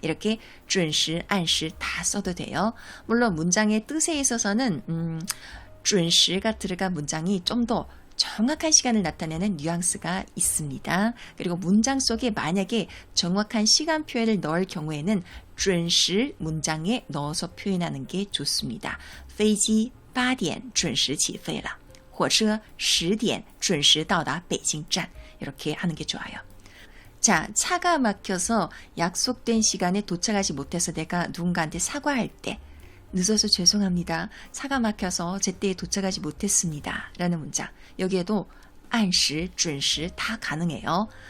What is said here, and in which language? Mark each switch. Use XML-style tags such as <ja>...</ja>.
<ko>이렇게 准时, 按时 다 써도 돼요. 물론 문장의 뜻에 있어서는 准时가 들어간 문장이 좀 더 정확한 시간을 나타내는 뉘앙스가 있습니다. 그리고 문장 속에 만약에 정확한 시간 표현을 넣을 경우에는 准时 문장에 넣어서 표현하는 게 좋습니다.</ko> <zh>飞机8点准时起飞了. 火车10点准时到达北京站.</zh> <ko>이렇게 하는 게 좋아요. 자, 차가 막혀서 약속된 시간에 도착하지 못해서 내가 누군가한테 사과할 때 늦어서 죄송합니다. 차가 막혀서 제때에 도착하지 못했습니다. 라는 문장. 여기에도 按时,准时 다 가능해요.</ko>